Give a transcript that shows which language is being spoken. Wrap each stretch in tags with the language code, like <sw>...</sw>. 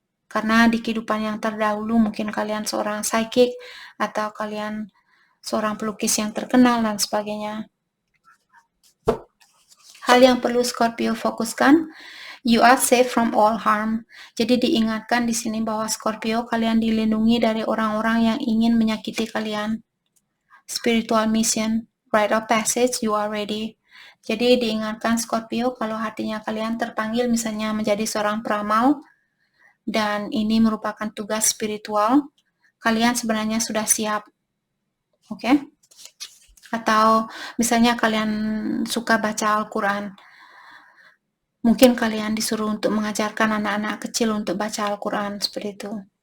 <id>Karena di kehidupan yang terdahulu mungkin kalian seorang psychic atau kalian seorang pelukis yang terkenal dan sebagainya. Hal yang perlu Scorpio fokuskan,</id> <en>you are safe from all harm.</en> <id>Jadi diingatkan di sini bahwa Scorpio, kalian dilindungi dari orang-orang yang ingin menyakiti kalian.</id> <en>Spiritual mission, rite of passage, you are ready.</en> <id>Jadi diingatkan Scorpio kalau hatinya kalian terpanggil misalnya menjadi seorang peramal dan ini merupakan tugas spiritual, kalian sebenarnya sudah siap. Oke? Atau misalnya kalian suka baca Al-Quran, mungkin kalian disuruh untuk mengajarkan anak-anak kecil untuk baca Al-Quran seperti itu.</id>